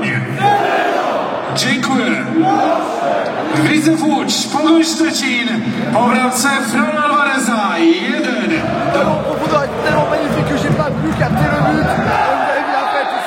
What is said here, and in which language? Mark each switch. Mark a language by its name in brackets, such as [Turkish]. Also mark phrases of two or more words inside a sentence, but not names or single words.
[Polish] Dziękuję. Grycew Łódź, Pogoń Szczecin, po bramce Fran Alvareza 1. [French] Ballon en profondeur est tellement magnifique que j'ai pas pu capter le but. Vous avez vu la fête ici.